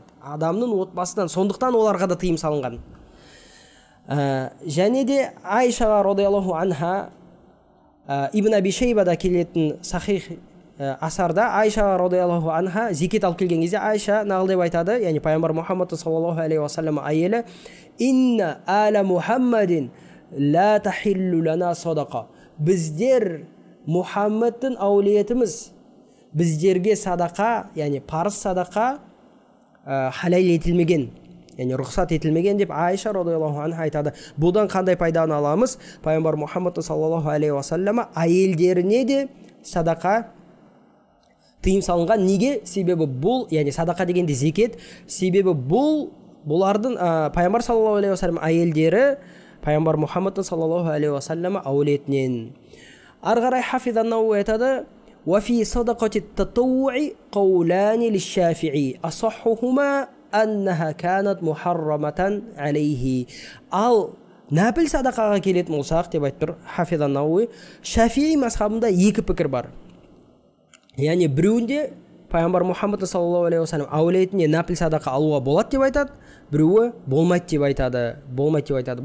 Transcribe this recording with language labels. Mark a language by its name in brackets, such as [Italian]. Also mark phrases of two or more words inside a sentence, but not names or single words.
[Kazakh] Адамның отбасынан, сондықтан оларға да тыйым салынған. Және де Айшаға [Arabic] رضي الله عنها [Kazakh] Ибн Аби Шейбада келетін сахих асарда Айша [Arabic] رضي الله عنها [Kazakh] зекет алып келген кезде Айша нағыл деп айтады, яғни пайғамбар Мұхаммад [Arabic] صلى الله عليه وسلم [Kazakh] әйелі: [Arabic] "إنا آل محمد لا تحل لنا الصدقة". [Kazakh] Біздер, Мұхаммадтың әулетіміз, біздерге садақа, яғни парыз садақа халал етілмеген. яғни рұқсат етілмеген деп Айша [Arabic] رضي الله عنها [Kazakh] айтады. Бұдан қандай пайданы аламыз? Пайғамбар Мұхаммад [Arabic] صلى الله عليه وسلم [Kazakh] әйелдеріне де садақа тыйым салынған. Неге? Себебі бұл, яғни садақа дегенде зекет, себебі бұлардың пайғамбар [Arabic] صلى الله عليه وسلم [Kazakh] әйелдері пайғамбар Мұхаммад [Arabic] صلى الله عليه وسلم [Kazakh] әулетінен. Ары қарай Хафиз ан-Науи айтады: [Arabic] وفي صدقة التطوع قولان للشافعي أصحهما أنها كانت محرمة عليه. Ал нәпіл садақаға келетін болсақ деп айтып тұр Хафиз ан-Науи, Шафии мазхабында екі пікір бар. Яғни біреуінде пайғамбар Мұхаммад صلى الله عليه وسلم әулетіне нәпіл садақа алуға болады деп айтады, біреуі болмайды деп айтады.